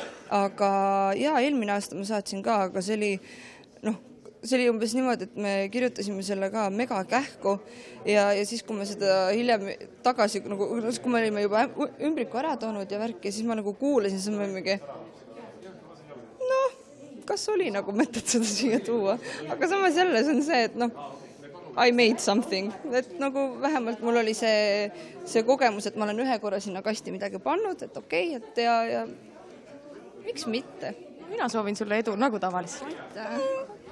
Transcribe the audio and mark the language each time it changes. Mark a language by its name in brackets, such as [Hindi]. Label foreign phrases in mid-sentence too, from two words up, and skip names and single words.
[Estonian] Aga eelmine aasta ma saatsin ka, aga see oli umbes niimoodi, et me kirjutasime selle ka mega kähku ja siis, kui me seda hiljem tagasi, kui me olime juba ümbriku ära toonud ja värki, siis ma kuulasin, siis ma mingi, kas oli mõtet seda siia tuua, aga samas jälle see on see, et [English] I made something, [Estonian] et vähemalt mul oli see kogemus, et ma olen ühe korra sinna kasti midagi pannud, et okei, et ja miks mitte? Mina soovin sulle edu, nagu tavaliselt.